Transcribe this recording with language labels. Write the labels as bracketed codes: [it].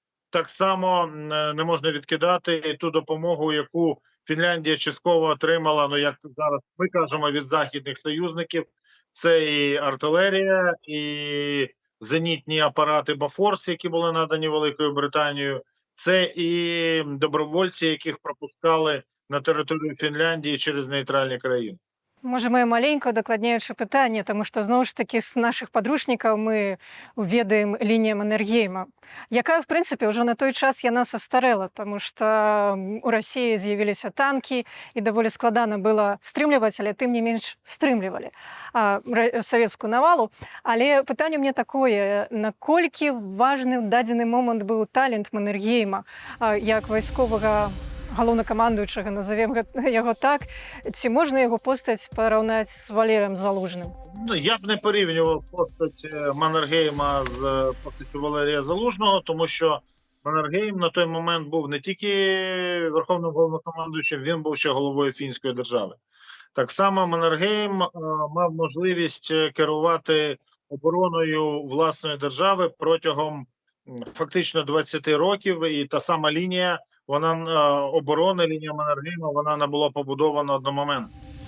[uk] Так само не можна відкидати і ту допомогу, яку Фінляндія частково отримала, ну як зараз ми кажемо, від західних союзників. Це і артилерія, і зенітні апарати Бафорс, які були надані Великою Британією. Це і добровольці, яких пропускали на територію Фінляндії через нейтральні країни. [be] Можа мае маленькае дакладняючае пытанне, таму што зноў ж такі з нашых падручнікаў мы ведаем лінія Маннергейма, якая в прынцыпе ўжо на той час яна састарэла, таму што у Расіі з'явіліся танкі і даволі складана было стрымліваць, але тым не менш стрымлівалі савецкую навалу. Але пытанне мне такое, наколькі важны ў дадзены момант быў талент Маннергейма як вайсковага галоўнакамандуючага, назовем яго так, ці можна яго постаць параўнаць з Валерієм Залужним? [uk] Ну, я б не порівнював постать Маннергейма з постаттю Валерія Залужного, тому що Маннергейм на той момент був не тільки верховним головнокомандуючим, він був ще головою фінської держави. Так само Маннергейм мав можливість керувати обороною власної держави протягом фактично 20 років, і та сама лінія оборони, лінія Маннергейма, вона не була побудована одномоментно.